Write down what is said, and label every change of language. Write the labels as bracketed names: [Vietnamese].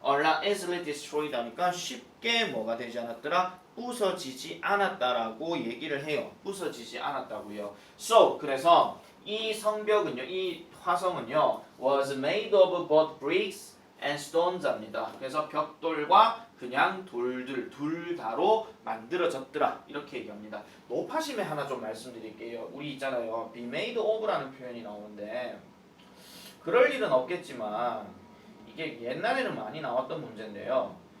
[English] are not easily destroyed [Korean] 하니까 쉽게 뭐가 되지 않았더라? 부서지지 않았다라고 얘기를 해요. 부서지지 않았다고요. [English] So, [Korean] 그래서 이 성벽은요, 이 화성은요 [English] was made of both bricks and stones입니다. [Korean] 그래서 벽돌과 그냥 돌들 둘 다로 만들어졌더라 이렇게 얘기합니다. 높아심에 하나 좀 말씀드릴게요. 우리 있잖아요, be made of라는 표현이 나오는데 그럴 일은 없겠지만 이게 옛날에는 많이 나왔던 문제인데요.